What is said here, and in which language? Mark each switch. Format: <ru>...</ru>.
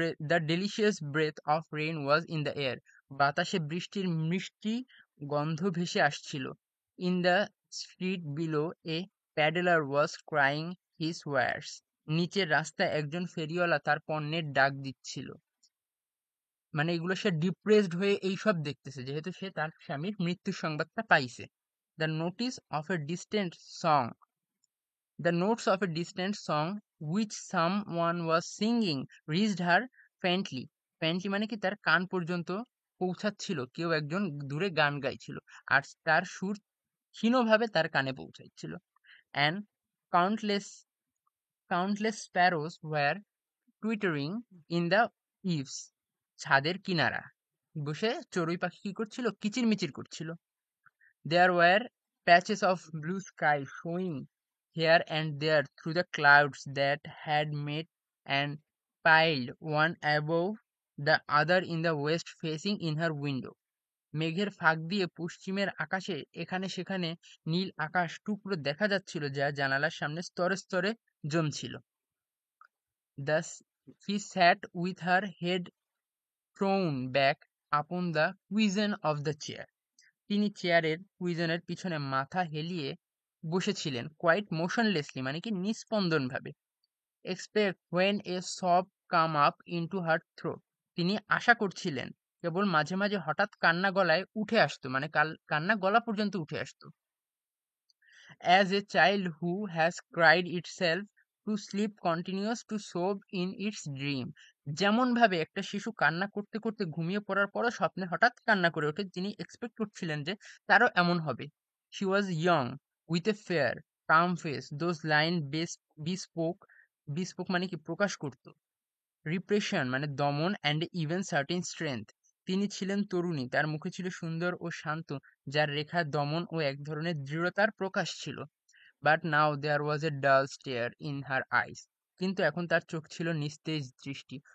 <en>The delicious breath of rain was in the air.</en> <bn>বাতাসে বৃষ্টির মিষ্টি গন্ধ ভেসে আসছিল।</bn> <en>In the street below a peddler was crying his wares.</en> <bn>নিচের রাস্তায় একজন ফেরিওয়ালা তার পণ্যের ডাক দিচ্ছিল। মানে এগুলো সে ডিপ্রেসড হয়ে এইসব দেখতেছে, যেহেতু সে তার স্বামীর মৃত্যুর সংবাদটা পাইছে।</bn> <en>The notice of a distant song The notes of a distant song which someone was singing reached her faintly.</en> <bn>Faintly মানে কি, তার কান পর্যন্ত পৌঁছাচ্ছিল, কেউ একজন দূরে গান গাইছিল আর তার সুর ক্ষীণভাবে তার কানে পৌঁছাচ্ছিল।</bn> <en>And countless Countless sparrows were twittering in the eaves.</en> <bn>ছাদের কিনারা বসে চড়ুই পাখি কি করছিল? কিচিরমিচির করছিল।</bn> <en>There were patches of blue sky showing here and there through the clouds that had met and piled one above the other in the west facing in her window.</en> <bn>মেঘের ফাঁক দিয়ে পশ্চিমের আকাশে এখানে সেখানে নীল আকাশ টুকরো দেখা যাচ্ছিল যা জানালার সামনে স্তরে স্তরে জমছিল।</bn> <en>Thus she sat with her head thrown back upon the cushion of the chair.</en> <bn>তিনি চেয়ারের কুইজনের পিছনে মাথা হেলিয়ে বসেছিলেন</bn> <en>quite motionlessly</en> <bn>মানে কি নিস্পন্দনভাবে।</bn> <en>expect when a sob come up into her throat,</en> <bn>তিনি আশা করছিলেন কেবল মাঝে মাঝে হঠাৎ কান্না গলায় উঠে আসতো মানে কান্না গলা পর্যন্ত উঠে আসতো।</bn> <en>As a child who has cried itself to sleep continues to sob in its dream,</en> <bn>যেমনভাবে একটা শিশু কান্না করতে করতে ঘুমিয়ে পড়ার পরও স্বপ্নে হঠাৎ কান্না করে ওঠে, তিনি এক্সপেক্ট করছিলেন যে তারও এমন হবে।</bn> <en>She was young, with a fair, calm face. Those lines bespoke</en> <bn>মানে কি প্রকাশ করত। রিপ্রেশন মানে দমন</bn> <en>And even certain strength.</en> <bn>তিনি ছিলেন তরুণী, তার মুখে ছিল সুন্দর ও শান্ত, যার রেখা দমন ও এক ধরনের দৃঢ়তার প্রকাশ ছিল।</bn> <en>but now there was a dull stare in her eyes,</en> <bn>কিন্তু এখন তার চোখ ছিল নিস্তেজ দৃষ্টি।</bn>